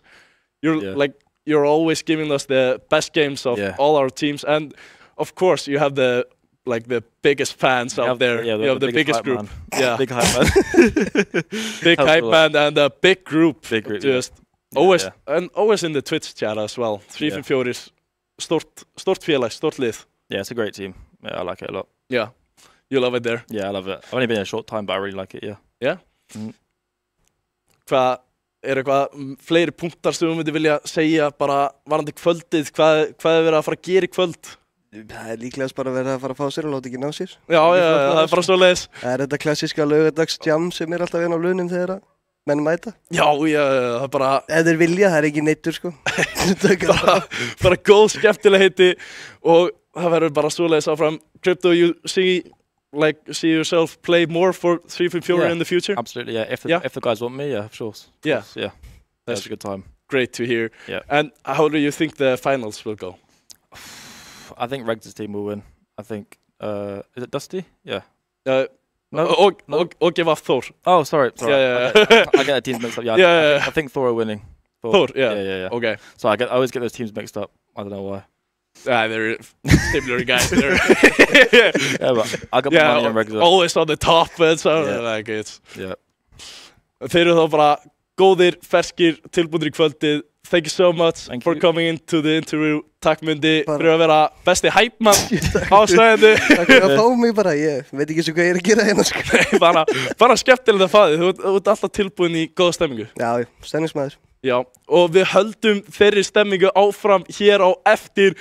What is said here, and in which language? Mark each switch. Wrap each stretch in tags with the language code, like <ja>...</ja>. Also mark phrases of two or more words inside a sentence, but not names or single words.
<en>You're always giving us the best games of all our teams, and of course you have the biggest fans out there. Yeah, you have the biggest group. Man. Yeah, big hype man. Big hype man and a big group. Big group. Just always and always in the Twitch chat as well.</en> <is>354 is stort félag, stort lið.</is> <en>Yeah, it's a great team. Yeah, I like it a lot. Yeah, you love it there. Yeah, I love it. I've only been here a short time, but I really like it. Yeah. Yeah.</en> <is>Hvað eitthvað fleiri punktar sem þú myndir vilja segja bara varandi kvöldið? Hvað verið að fara að gera í kvöld? Það líklegast bara verið að fara að fá sér og láta ekki ná sér. Já, það bara svoleiðis. Það þetta klassíska laugardagsjam sem alltaf á launum þegar menn mæta. Já, það bara... Ef þeir vilja, það ekki neittur sko. bara góð skemmtilegheiti og það verður bara svoleiðis áfram.</is> <en>Crypto, you see yourself play more for 354 in the future? Absolutely, yeah. If the guys want me, of course. Yeah. That's a good time. Great to hear. Yeah. And how do you think the finals will go? I think Regs' team will win. I think, is it Dusty? Yeah. No. Or give off Thor. Oh, sorry. Yeah. I get the teams mixed up. Yeah. I think Thor are winning. Thor, yeah. Yeah. Okay. So I always get those teams mixed up. I don't know why. They're similar guys. Yeah, but I got my money on Regs. Always on the top, so like it's. Yeah.</en> <is>Þeir eru þá bara góðir, ferskir, tilbúnir í kvöldið.</is> <en>Thank you so much for coming into the interview.</en> <is>Takk Mundi fyrir að vera besti hæpmann á stæðinu. Takk fyrir að fá mig bara, ég veit ekki svo hvað ég er að gera hérna sko. Bara skemmtilegt að fá þig, þú ert alltaf tilbúin í góða stemmingu. Já, stemningsmaður. Já, og við höldum þeirri stemmingu áfram hér á eftir.</is>